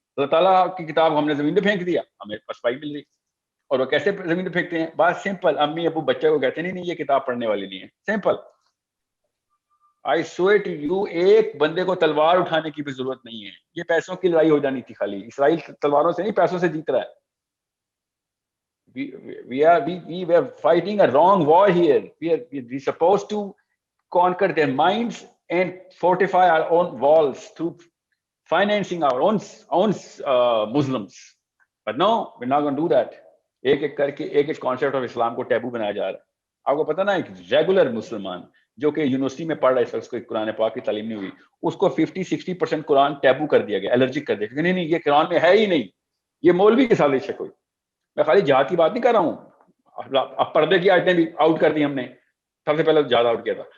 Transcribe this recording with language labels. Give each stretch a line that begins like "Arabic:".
Urdu: اللہ تعالیٰ کی کتاب ہم نے زمین پہ پھینک دیا, ہمیں پسپائی مل رہی. اور وہ کیسے زمین پہ پھینکتے ہیں؟ بات سمپل, امی ابو بچے کو کہتے نہیں یہ کتاب پڑھنے والی نہیں ہے, simple.
English: I swear to you,
Urdu: ایک بندے کو تلوار اٹھانے کی بھی ضرورت نہیں ہے. یہ پیسوں کی لڑائی ہو جانی تھی خالی. اسرائیل تلواروں سے نہیں, پیسوں سے جیت رہا ہے.
English: We were fighting a wrong war here. We supposed to conquer their minds and fortify our own walls through financing our own Muslims. But no, we're not going to do that.
Urdu: ایک کر کے ایک concept of اسلام کو taboo بنایا جا رہا ہے. آپ کو پتا نا, ایک ریگولر مسلمان جو کہ یونیورسٹی میں پڑھ رہا ہے, اس کو قرآن پاک کی تعلیم نہیں ہوئی, اس کو 50-60% قرآن ٹیبو کر دیا گیا, الرجک کر دیا گیا. نہیں یہ قرآن میں ہے ہی نہیں, یہ مولوی کی سازش ہے کوئی. میں خالی جہاد کی بات نہیں کر رہا ہوں, اب پردے کی آیتیں بھی آؤٹ کر دی ہم نے, سب سے پہلے جہاد آؤٹ کیا تھا.